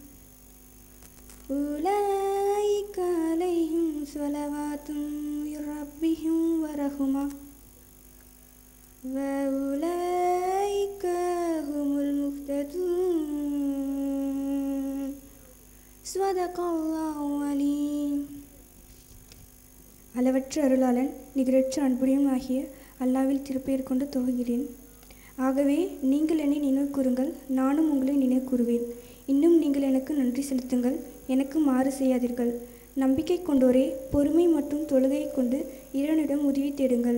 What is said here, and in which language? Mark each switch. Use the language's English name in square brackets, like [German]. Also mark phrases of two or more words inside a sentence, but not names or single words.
[Arabic] أولئك عليهم صلوات من ربهم ورحمة وأولئك هم المهتدون. صدق الله العليم. [Tamil] அளவற்ற அருளாளன் நிகரற்ற அன்புடையும் ஆகிய அல்லாஹ்வில் திருப்பெயர் கொண்டு துவங்குகிறேன். ஆகவே நீங்கள் என்னை நினைவு கூறுங்கள், நானும் உங்களை நினைவு கூறுவேன். இன்னும் நீங்கள் எனக்கு நன்றி செலுத்துங்கள், எனக்கு மாறு செய்யாதீர்கள். நம்பிக்கை கொண்டோரே, பொறுமை மற்றும் தொழுகையை கொண்டு இறைவனிடம் உதவி தேடுங்கள்.